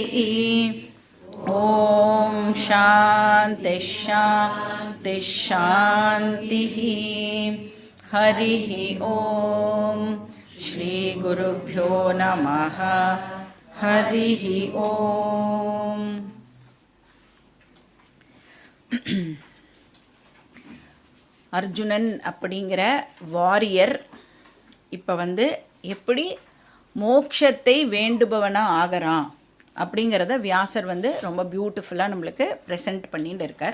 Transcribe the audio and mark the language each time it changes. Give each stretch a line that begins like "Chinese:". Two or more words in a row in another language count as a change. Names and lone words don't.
Sanskrit: ॐ शान्ति शान्ति शान्तिः। हरिः ॐ श्री गुरुभ्यो नमः। हरिः ॐ।
Tamil: அர்ஜுனன் அப்படிங்கிற வாரியர் இப்போ எப்படி மோட்சத்தை வேண்டுபவனாக ஆகிறான் அப்படிங்கிறத வியாசர் ரொம்ப பியூட்டிஃபுல்லாக நம்மளுக்கு ப்ரெசென்ட் பண்ணிட்டு இருக்கார்.